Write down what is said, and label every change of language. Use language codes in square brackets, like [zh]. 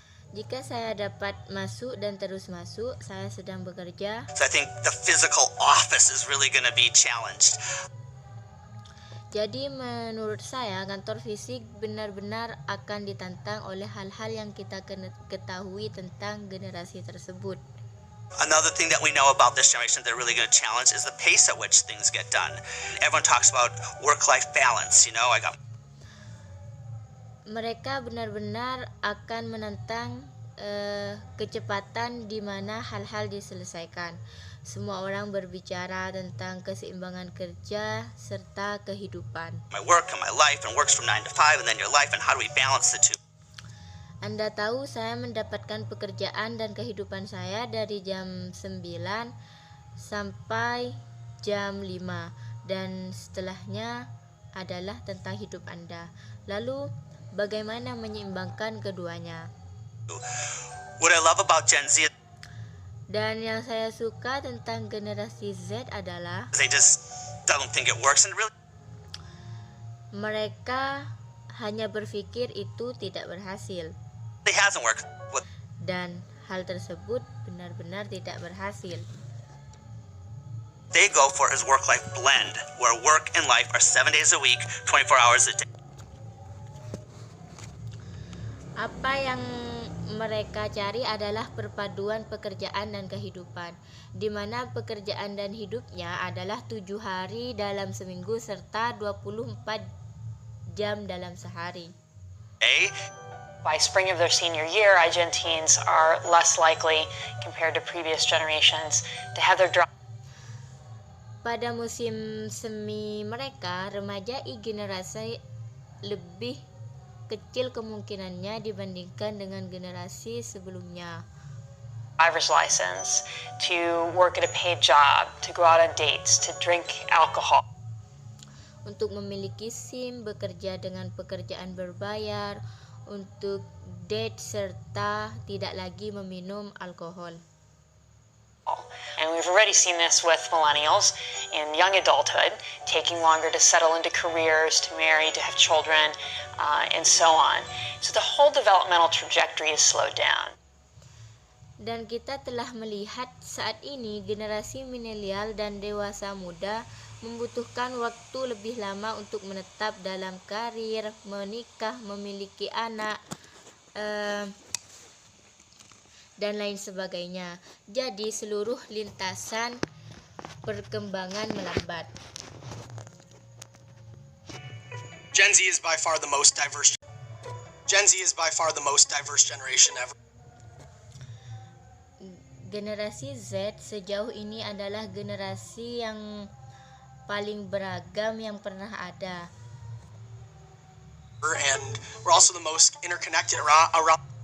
[id] Jika saya dapat masuk dan terus masuk, saya sedang bekerja. [en] So I think the physical office is really going to be challenged. [id] Jadi menurut saya kantor fisik benar-benar akan ditantang oleh hal-hal yang kita ketahui tentang generasi tersebut. [en] Another thing that we know about this generation they're really going to challenge is the pace at which things get done. Everyone talks about work-life balance, [id] Mereka benar-benar akan menantang kecepatan di mana hal-hal diselesaikan. Semua orang berbicara tentang keseimbangan kerja serta kehidupan. [en] My work and my life, and works from 9 to 5, and then your life, and how do we balance the two? [id] Anda tahu saya mendapatkan pekerjaan dan kehidupan saya dari jam 9 sampai jam 5 dan setelahnya adalah tentang hidup Anda. Lalu bagaimana menyeimbangkan keduanya? [en] What I love about Gen Z [id] Dan yang saya suka tentang generasi Z adalah [en] is they just don't think it works, and really [id] mereka hanya berpikir itu tidak berhasil. [en] it hasn't worked. [id] Dan hal tersebut benar-benar tidak berhasil. [en] They go for is work-life blend, where work and life are 7 days a week, 24 hours a day. [id] Apa yang mereka cari adalah perpaduan pekerjaan dan kehidupan, di mana pekerjaan dan hidupnya adalah 7 hari dalam seminggu serta 24 jam dalam sehari. [en] By spring of their senior year, Argentines are less likely, compared to previous generations, to have their [id] Pada musim semi mereka, remaja generasi lebih kecil kemungkinannya dibandingkan dengan generasi sebelumnya. [en] driver's license, to work at a paid job, to go out on dates, to drink alcohol. [id] Untuk memiliki SIM, bekerja dengan pekerjaan berbayar, untuk date serta tidak lagi meminum alkohol. [en] And we've already seen this with millennials in young adulthood, taking longer to settle into careers, to marry, to have children, and so on. So the whole developmental trajectory is slowed down. [id] Dan kita telah melihat saat ini generasi milenial dan dewasa muda membutuhkan waktu lebih lama untuk menetap dalam karir, menikah, memiliki anak, dan lain sebagainya. Jadi seluruh lintasan perkembangan melambat. [en] Gen Z is by far the most diverse. Gen Z is by far the most diverse generation ever. [id] Generasi Z sejauh ini adalah generasi yang paling beragam yang pernah ada. [en] And we're also the most interconnected around.